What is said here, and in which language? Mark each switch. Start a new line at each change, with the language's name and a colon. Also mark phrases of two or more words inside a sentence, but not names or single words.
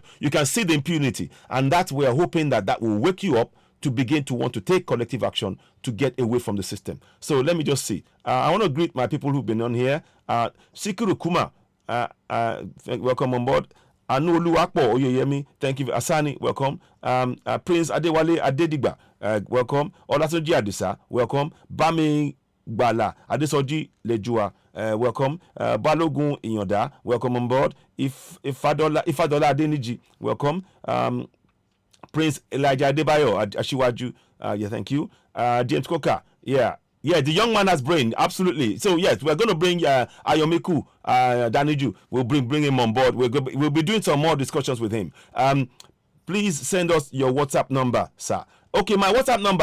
English: You can see the impunity. And that we're hoping that will wake you up to begin to want to take collective action to get away from the system. So let me just see. I want to greet my people who've been on here. Sikuru Kuma, welcome on board. Anu Oluwapo Oyeyemi, thank you. Asani, welcome. Prince Adewale Adediba, welcome. Olatunji Adisa, welcome. Bami Bala Adesoji Lejua, welcome. Balogun Inyoda, welcome on board. Ifadola Adeniji, welcome. Prince Elijah Adebayo Ashiwaju, yeah, thank you. James Koka, yeah, the young man has brain, absolutely. So yes, we're going to bring Ayomiku Daniju. We'll bring him on board. We'll be doing some more discussions with him. Please send us your WhatsApp number, sir. Okay, my WhatsApp number.